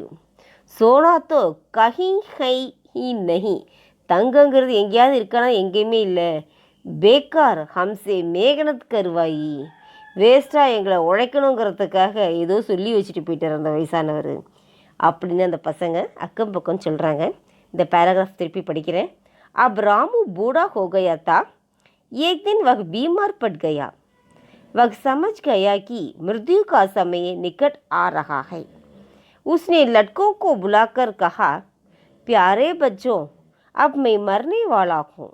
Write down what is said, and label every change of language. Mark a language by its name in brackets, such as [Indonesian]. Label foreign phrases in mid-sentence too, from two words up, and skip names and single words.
[Hindi] सोना तो कहीं है ही नहीं, [Tamil] தங்கங்கிறது எங்கேயாவது இருக்கானா, எங்கேயுமே இல்லை. [Hindi] बेकार हमसे मेहनत करवाई, [Tamil] வேஸ்ட்டாக எங்களை உழைக்கணுங்கிறதுக்காக ஏதோ சொல்லி வச்சுட்டு போயிட்டார் அந்த வயசானவர் அப்படின்னு அந்த பசங்க அக்கம் பக்கம் சொல்கிறாங்க. இந்த பேராகிராஃப் திருப்பி படிக்கிறேன். [Hindi] अब रामू बूढ़ा हो गया था। एक दिन वह बीमार पड़ गया। वह समझ गया कि मृत्यु का समय निकट आ रहा है। उसने लड़कों को बुलाकर कहा, प्यारे बच्चों, अब मैं मरने वाला हूँ।